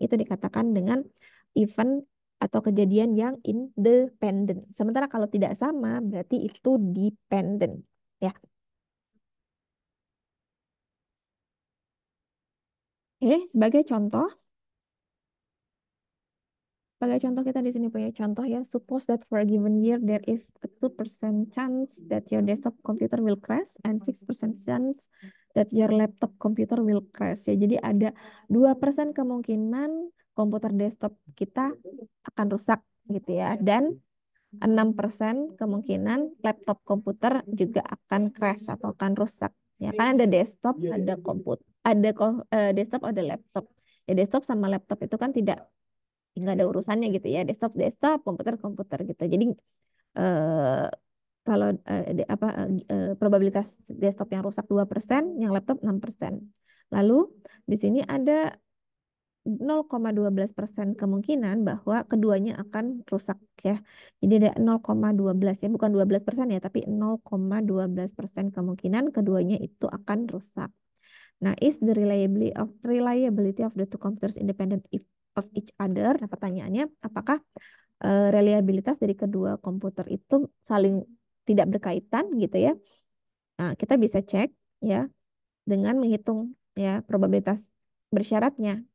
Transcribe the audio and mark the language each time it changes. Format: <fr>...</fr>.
<id>Itu dikatakan dengan event atau kejadian yang independen. Sementara kalau tidak sama berarti itu dependent. Ya. Oke, sebagai contoh kita di sini punya contoh ya.</id> <en>Suppose that for a given year there is a 2% chance that your desktop computer will crash and 6% chance that your laptop computer will crash.</en> <id>Ya, jadi ada 2% kemungkinan komputer desktop kita akan rusak gitu ya. Dan 6% kemungkinan laptop komputer juga akan crash atau akan rusak. Ya, kan ada desktop, ada komputer, desktop, ada laptop. Ya, desktop sama laptop itu kan nggak ada urusannya gitu ya, desktop desktop, komputer komputer gitu. Jadi eh, kalau probabilitas desktop yang rusak 2%, yang laptop 6%. Lalu di sini ada 0,12% kemungkinan bahwa keduanya akan rusak ya. Jadi ada 0,12 ya, bukan 12% ya, tapi 0,12% kemungkinan keduanya itu akan rusak.</id> <en>Nah, is the reliability of the two computers independent of each other?</en> <id>Nah, pertanyaannya, apakah reliabilitas dari kedua komputer itu saling tidak berkaitan gitu ya? Nah, kita bisa cek ya dengan menghitung ya probabilitas bersyaratnya.</id>